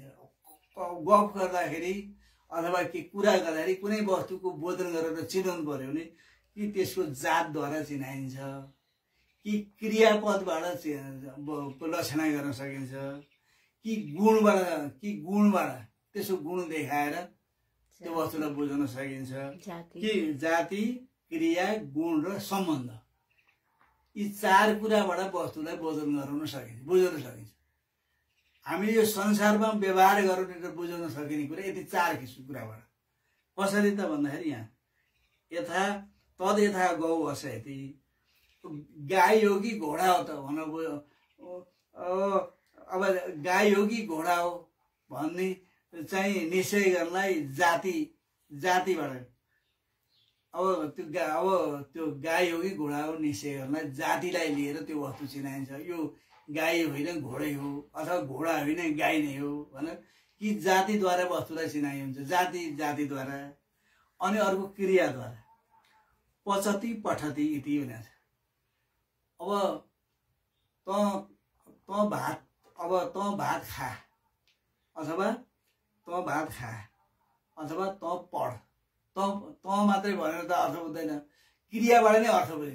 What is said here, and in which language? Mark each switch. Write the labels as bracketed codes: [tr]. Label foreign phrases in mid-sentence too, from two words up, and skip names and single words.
[ne] गफ गर्दाखेरि अथवा के कुरा गर्दाखेरि कुनै वस्तुको बोधन गरेर चिनाउनु पर्यो भने कि त्यसको जातद्वारा चिनाइन्छ कि क्रियापदबाट लक्षणा गर्न सकिन्छ कि गुणबाट त्यसको गुण देखाएर त्यो वस्तुलाई बुझाउन सकिन्छ कि जाति क्रिया गुण र सम्बन्ध यी चार कुराबाट वस्तुलाई बोधन गराउन सकिन्छ बुझाउन सकिन्छ। हामीले यो संसारमा व्यवहार गर्ने र बुझाउन सकिने कुरा यति 4 किसिमको कुराबाट कसरी त भन्दाखेरि यहाँ [sa] यथा तद यथा गौ असयति [ne] गाई हो कि घोडा हो त भन्नु अब गाई हो कि घोडा हो भन्ने चाहिँ निश्चय गर्नलाई जातिबाट अब त्यो गाई हो कि घोडा हो निश्चय गर्नलाई जातिलाई लिएर त्यो वस्तु चिनाइन्छ। यो गाई होइन घोडै हो अथवा घोडा होइन गाई नै हो भनेर कि जातिद्वारा वस्तुलाई चिनाइ हुन्छ, जातिद्वारा। अनि अर्को क्रियाद्वारा [sa] पचति पठति इति [ne] भनेको छ। अब त भात खा अथवा त भात खा अथवा त पढ, त मात्रै भनेर त अर्थ बुझ्दैन, क्रियाबाट नै अर्थ बुझिन्छ।